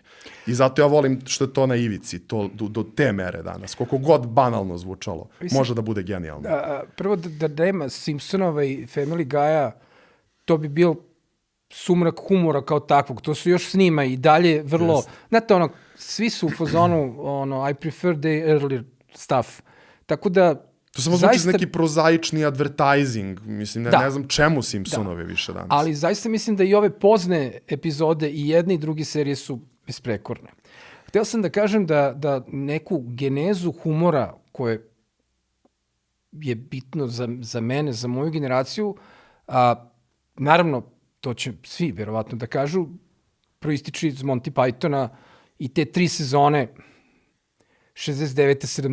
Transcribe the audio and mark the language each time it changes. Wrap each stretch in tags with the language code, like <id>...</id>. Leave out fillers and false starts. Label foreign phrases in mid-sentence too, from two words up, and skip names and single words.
<sr>I zato ja volim što je to na ivici, to do te mere danas. Koliko god banalno zvučalo, može da bude genijalno. Prvo da nema Simpsonova i Family Guy-a, to bi bio sumrak humora kao takvog. To su još snima i dalje vrlo... Znate, svi su u fazonu,</sr> <en>I prefer the earlier stuff.</en> <sr>Tako da... To samo zvuči neki prozaični advertising. Mislim, ne znam čemu Simpsonovi više danas. Ali zaista mislim da i ove pozne epizode i jedne i druge serije su besprekorne. Hteo sam da kažem da neku genezu humora koje je bitno za mene, za moju generaciju, naravno, to će svi verovatno da kažu, proističe iz Monty Pythona i te 3 sezone 69.</sr>